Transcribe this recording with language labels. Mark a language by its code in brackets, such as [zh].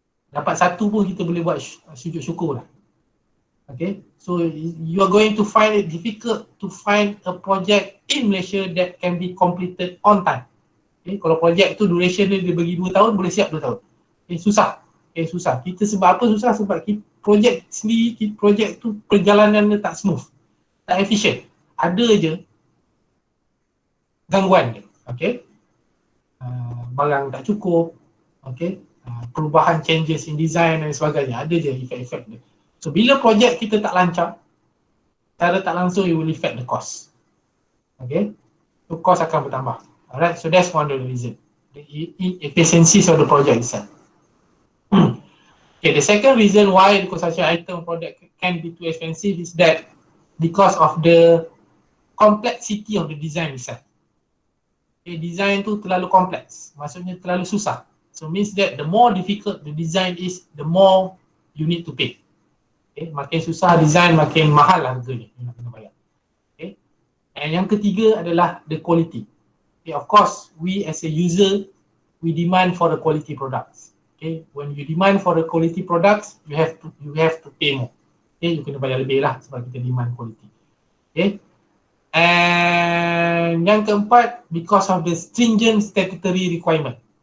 [ms] Dapat 1 pun kita boleh buat sujud syukur lah. [en] Okay, so you are going to find it difficult to find a project in Malaysia that can be completed on time. [ms] Okay, kalau projek tu duration dia bagi 2 tahun, boleh siap 2 tahun. Okay, susah. Okay, susah. Kita sebab apa susah? Sebab projek sendiri, projek tu perjalanan dia tak smooth, tak efficient. Ada je gangguan dia. Okay, barang tak cukup. Okay, perubahan [en] changes in design [ms] dan sebagainya. Ada je efek-efek dia. So bila projek kita tak lancar, secara tak langsung [en] it will affect the cost. [ms] Okay, so cost akan bertambah. [en] Alright, so that's one of the reason, the inefficiencies of the project itself. Okay, the second reason why the construction item product can be too expensive is that because of the complexity of the design itself. Okay, [ms] design tu terlalu kompleks, maksudnya terlalu susah. [en] So means that the more difficult the design is, the more you need to pay. [ms] Okay, makin susah design, makin mahal harganya you nak kena bayar. [en] Okay, and [ms] yang ketiga adalah [en] the quality. Okay, of course, we as a user, we demand for the quality products. Okay, when you demand for the quality products, you have to pay more. Okay, you [ms] kena bayar lebih lah sebab kita [en] demand quality. Okay, and [ms] yang keempat, [en] because of the stringent statutory requirement.